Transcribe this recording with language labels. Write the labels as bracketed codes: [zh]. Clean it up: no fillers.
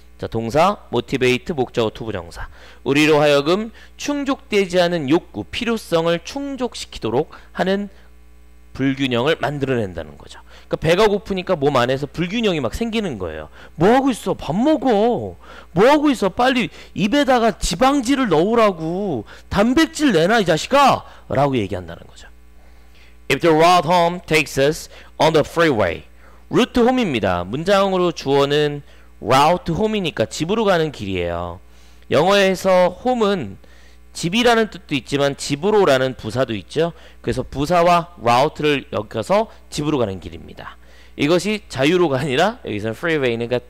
[ko] 자, 동사, motivate, 목적어, 투부정사. 우리로 하여금 충족되지 않은 욕구, 필요성을 충족시키도록 하는 불균형을 만들어낸다는 거죠. 그러니까 배가 고프니까 몸 안에서 불균형이 막 생기는 거예요. 뭐하고 있어? 밥 먹어. 뭐하고 있어? 빨리 입에다가 지방질을 넣으라고. 단백질 내놔 이 자식아! 라고 얘기한다는 거죠. [en] If the route home takes us on the freeway. route home입니다. [ko] 문장으로 주어는 route home이니까 집으로 가는 길이에요. 영어에서 home은 집이라는 뜻도 있지만 집으로라는 부사도 있죠. 그래서 부사와 route를 엮어서 집으로 가는 길입니다. 이것이 자유로가 아니라 여기서 freeway는